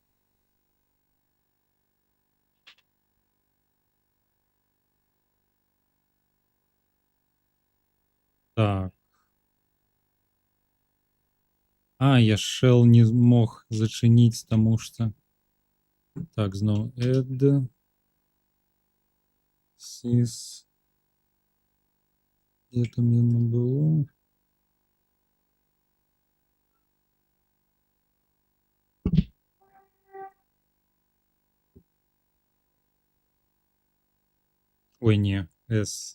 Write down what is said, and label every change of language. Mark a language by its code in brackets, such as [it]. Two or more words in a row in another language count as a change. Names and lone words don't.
[be] Так. А, я shell не мог зачыніць, таму што... Так, зноў [en] add sys. [be] Где там яно было? Ой, не, S.